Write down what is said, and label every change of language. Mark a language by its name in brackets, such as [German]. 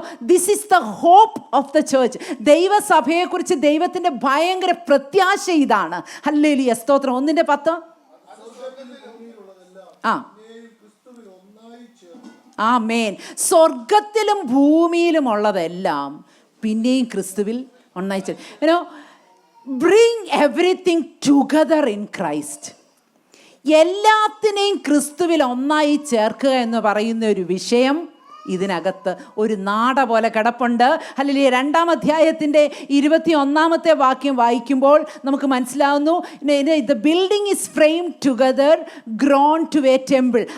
[English] This is the hope of the church. [Malayalam] ദൈവസഭയെക്കുറിച്ച് ദൈവത്തിൻ്റെ ഭയങ്കര പ്രത്യാശ ഇതാണ്. ഹല്ലേലൂയ, സ്തോത്രം. 1-10. ആമേൻ. സ്വർഗത്തിലും ഭൂമിയിലും ഉള്ളതെല്ലാം പിന്നെയും ക്രിസ്തുവിൽ ഒന്നായി ചേർന്നു. [English] Bring everything together in Christ. [Malayalam] എല്ലാത്തിനെയും ക്രിസ്തുവിൽ ഒന്നായി ചേർക്കുക എന്ന് പറയുന്ന ഒരു വിഷയം ഇതിനകത്ത് ഒരു നാട പോലെ കിടപ്പുണ്ട്. ഹല്ലേലൂയ. 2-ാം അധ്യായത്തിൻ്റെ 21-ാമത്തെ വാക്യം വായിക്കുമ്പോൾ നമുക്ക് മനസ്സിലാവുന്നു, [English] The building is framed together grown to a temple.